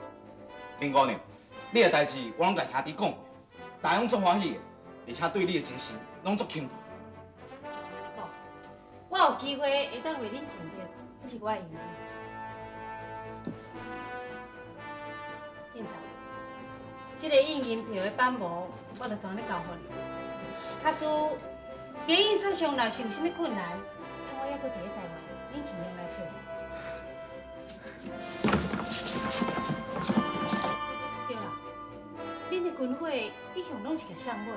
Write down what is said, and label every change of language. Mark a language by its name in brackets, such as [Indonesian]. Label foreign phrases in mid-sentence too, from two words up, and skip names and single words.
[Min Nan Chinese] 林姑娘，你的代志我拢甲兄弟讲过，大家拢足欢喜的，而且对你的精神拢足钦佩。我有机会会当为恁尽力，这是我的荣誉。警察，这个印银票的版模，我就全咧交互你。假使原因所上若是有啥物困难，我还阁伫咧台湾，恁尽量来找我。对啦，恁的军火一向拢是甲上尾。